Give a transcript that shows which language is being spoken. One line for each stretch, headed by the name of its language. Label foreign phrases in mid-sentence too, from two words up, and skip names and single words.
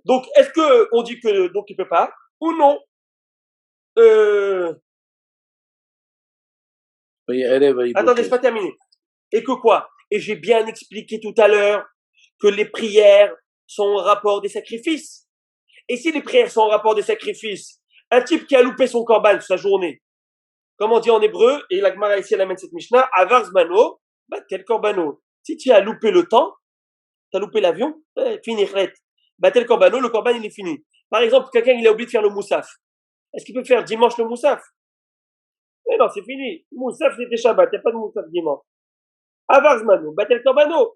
French: Donc, est-ce que on dit que donc il peut pas ou non? Attendez, c'est pas terminé. Et que quoi? Et j'ai bien expliqué tout à l'heure que les prières sont en rapport des sacrifices. Et si les prières sont en rapport des sacrifices, un type qui a loupé son korban sa journée, comme on dit en hébreu, et la Gemara ici elle amène cette Mishnah,
Hebrew: עבר זמנו, בטל קרבנו.
French: Si tu as loupé le temps, tu as loupé l'avion, fini chret.
Hebrew: בטל קרבנו,
French: le korban il est fini. Par exemple, quelqu'un il a oublié de faire le moussaf. Est-ce qu'il peut faire dimanche le moussaf? Mais non, c'est fini. Moussaf c'était Shabbat, il n'y a pas de moussaf dimanche.
Hebrew: עבר זמנו, בטל קרבנו.